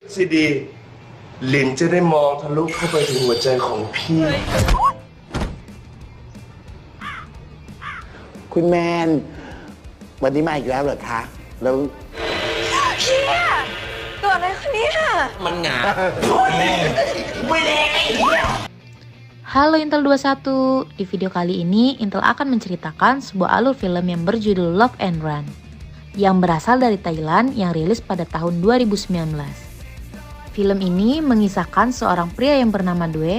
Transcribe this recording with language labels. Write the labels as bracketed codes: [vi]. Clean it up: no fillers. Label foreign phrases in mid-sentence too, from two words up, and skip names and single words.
[th] ซีดีหลินจะได้มองทะลุเข้าไปถึงหัวใจของพี่ คุณแมนวันนี้มาอีกแล้วเหรอคะ แล้ว พี่เกิดอะไรขึ้นเนี่ย [id] Halo Intel 21, di video kali ini Intel akan menceritakan sebuah alur film yang berjudul Love and Run yang berasal dari Thailand yang rilis pada tahun 2019. Film ini mengisahkan seorang pria yang bernama Due.